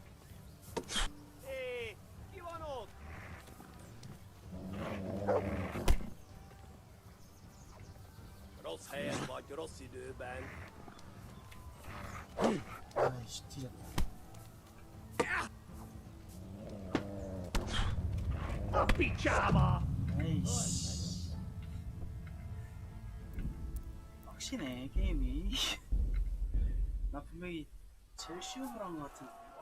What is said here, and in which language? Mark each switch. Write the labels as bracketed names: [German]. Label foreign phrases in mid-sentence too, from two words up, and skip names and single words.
[Hungarian] Hé, ki van ott? Rossz helyen vagy, rossz időben. [Korean] 아이씨, 뒤졌다. [Hungarian] A picsába! [Korean] 에이씨. 빡치네, 게임이. 나 분명히 제일 쉬운 걸 한 것 같은데.